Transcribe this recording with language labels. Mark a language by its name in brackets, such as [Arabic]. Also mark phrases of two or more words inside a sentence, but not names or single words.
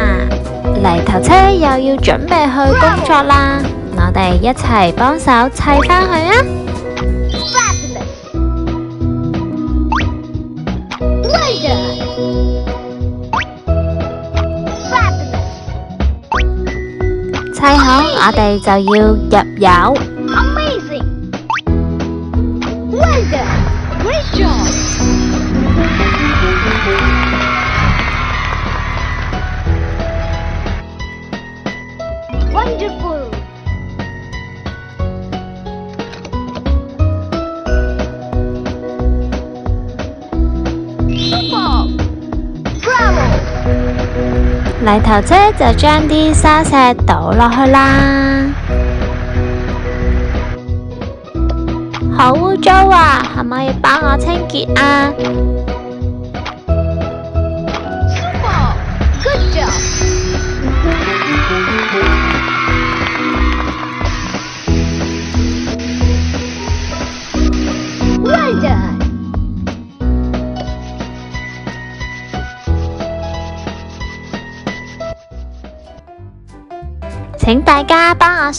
[Cantonese] 泥頭車又要準備去工作啦，我哋一齊幫手砌返佢啊！砌好，我哋就要入油。 [English] Wonderful! Super! Bravo! [Cantonese] 泥頭車就將啲沙石倒落去啦。好污糟啊，可唔可以幫我清潔啊？ [English] Super! Good job! Well done! [Cantonese] 請大家幫我數